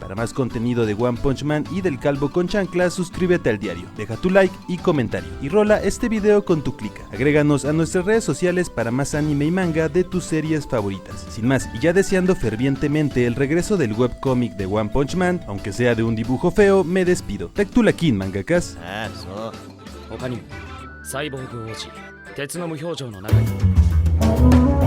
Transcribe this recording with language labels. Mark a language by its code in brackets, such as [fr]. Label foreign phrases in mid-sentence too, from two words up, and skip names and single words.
[es] Para más contenido de One Punch Man y del calvo con chanclas, suscríbete al diario, deja tu like y comentario, y rola este video con tu clica. Agréganos a nuestras redes sociales para más anime y manga de tus series favoritas. Sin más, y ya deseando fervientemente el regreso del webcómic de One Punch Man, aunque sea de un dibujo feo, me despido. Tactulakin, mangakas. [ja] 他にもサイボーグ王子鉄の無表情の中に